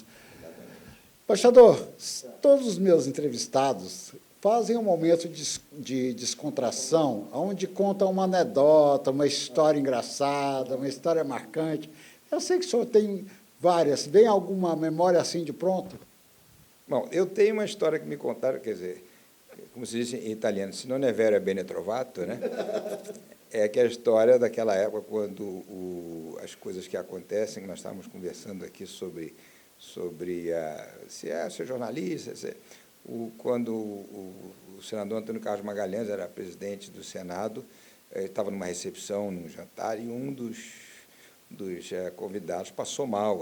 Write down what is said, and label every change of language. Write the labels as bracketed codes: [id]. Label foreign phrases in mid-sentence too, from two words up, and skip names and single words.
[pt] Embaixador, todos os meus entrevistados fazem um momento de descontração, onde contam uma anedota, uma história engraçada, uma história marcante. Eu sei que o senhor tem várias. Vem alguma memória assim de pronto? Bom, eu tenho uma história que me contaram, quer dizer, como se diz em italiano, [it] se non è vero è bene trovato, [pt] né? É que a história daquela época, quando as coisas que acontecem, nós estávamos conversando aqui sobre ser jornalista, quando o senador Antônio Carlos Magalhães era presidente do Senado, estava numa recepção, num jantar, e um dos convidados passou mal.